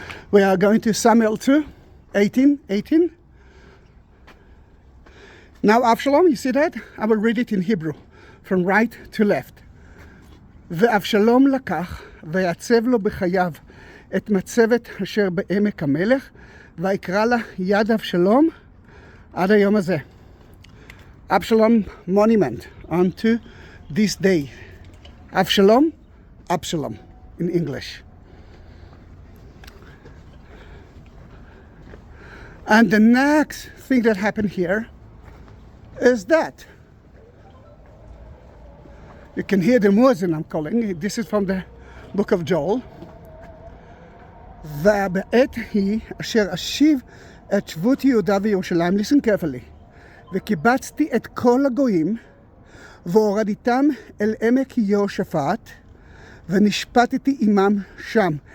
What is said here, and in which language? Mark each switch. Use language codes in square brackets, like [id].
[en] We are going to Samuel 2, 18. Now Absalom, you see that? I will read it in Hebrew, from right to left. [he] ואבשלום לקח, ויעצב לו בחייו את מצבת אשר בעמק המלך, ויקרא לה יד אבשלום עד היום הזה. [en] Absalom monument unto this day. Absalom in English. And the next thing that happened here is that you can hear the muezzin I'm calling. This is from the book of Joel. [he] ובעת היא אשר אשיב את שבות יהודה וירושלים, [en] listen carefully, [he] וקיבצתי את כל הגויים והורדיתם אל עמק יהושפט ונשפטתי עמם שם.